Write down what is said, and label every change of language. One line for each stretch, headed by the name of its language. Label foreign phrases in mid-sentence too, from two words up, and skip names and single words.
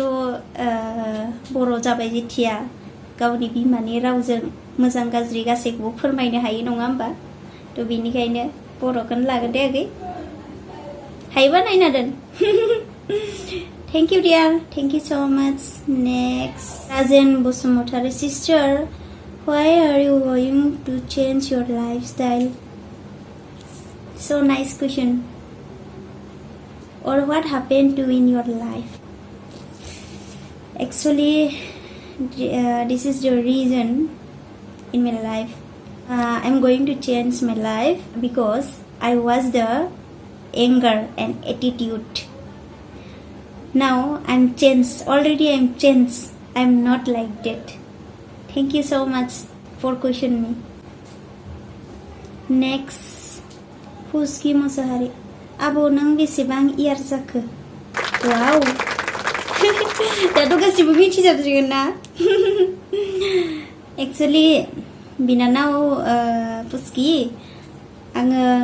Bodo: बर' जाबाय जेथिया गावनि बिमानि रावजों मोजां गाज्रि गासैखौबो फोरमायनो हायो नङा होमबा थ' बेनिखायनो बर'खौनो लागोन दे आगै हायोबा नायना दोन
English: thank you dear thank you so much next
Bodo: राजेन बसुमतारी
English: sister why are you going to change your life style so nice question or what happened to in your life actually this is the reason in my life I'm going to change my life because I was the anger and attitude now I'm changed already I'm changed I'm not like that thank you so much for question me
Bodo: next फुस्कि मोसाहारि आब' नों बेसेबां इयार जाखो वाव दाथ' गासिबो मिथिजोबसिगोन ना एक्चुअली बिनानाव फुस्कि आङो